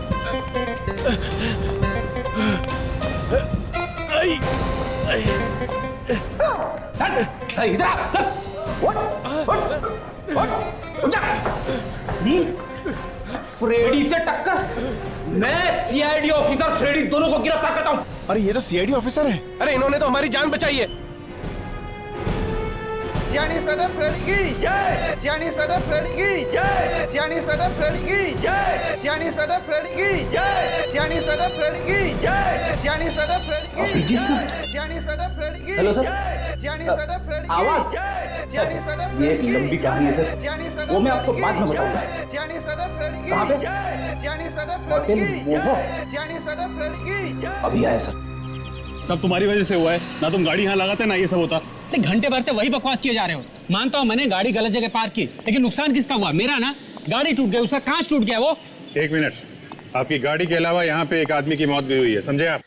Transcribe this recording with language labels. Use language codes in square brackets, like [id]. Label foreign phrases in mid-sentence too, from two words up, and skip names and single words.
[hi] इधर फ्रेडी से टक्कर। मैं [en] CID officer [hi] फ्रेडी दोनों को गिरफ्तार करता हूँ। अरे ये तो [en] CID officer [hi] है। अरे इन्होंने तो हमारी जान बचाई है। Gianni Fede Freddy जय। Gianni Fede Freddy जय। Gianni Fede Freddy जय। Gianni Fede Freddy जय। Gianni Fede Freddy जय। Gianni Fede Freddy जय। Gianni Fede Freddy हेलो सर। Gianni Fede Freddy आवाज। जय। Gianni Fede ये एक Freddy लंबी कहानी है सर, Gianni Fede वो मैं आपको बाद में Freddy बताऊंगा। Gianni Fede Freddy कहाँ पे? जय। Gianni Fede होटल Freddy मोहो। जय। Gianni Fede Freddy जय। अभी आया सर। सब तुम्हारी वजह से हुआ है ना। तुम गाड़ी यहाँ लगाते ना ये सब होता। घंटे भर से वही बकवास किए जा रहे हो। मानता हूँ मैंने गाड़ी गलत जगह पार्क की, लेकिन नुकसान किसका हुआ? मेरा ना। गाड़ी टूट गई, उसका कांच टूट गया। वो एक मिनट, आपकी गाड़ी के अलावा यहाँ पे एक आदमी की मौत भी हुई है, समझे आप?